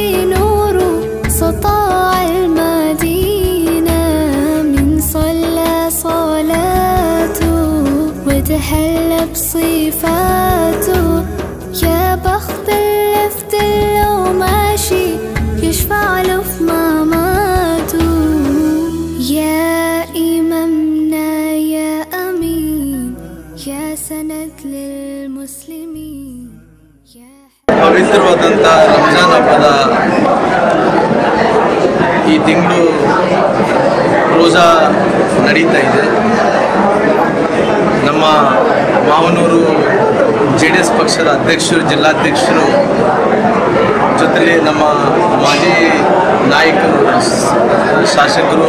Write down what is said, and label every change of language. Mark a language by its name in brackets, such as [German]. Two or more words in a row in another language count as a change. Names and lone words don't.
[Arabic] نور سطاع المدينة من صلى صلاته وتهلى بصفاته يا بخت اللفت لو ماشي يشفع له في مماته يا إمامنا يا أمين يا سند للمسلمين [Kannada] ಪವಿತ್ರವಾದಂಥ ರಂಜಾನ್ ಹಬ್ಬದ ಈ ತಿಂಗಳು ರೋಜಾ ನಡೀತಾ ಇದೆ. ನಮ್ಮ ಮಾವನೂರು JDS ಪಕ್ಷದ ಅಧ್ಯಕ್ಷರು, ಜಿಲ್ಲಾಧ್ಯಕ್ಷರು ಜೊತೆಲಿ ನಮ್ಮ ಮಾಜಿ ನಾಯಕರು, ಶಾಸಕರು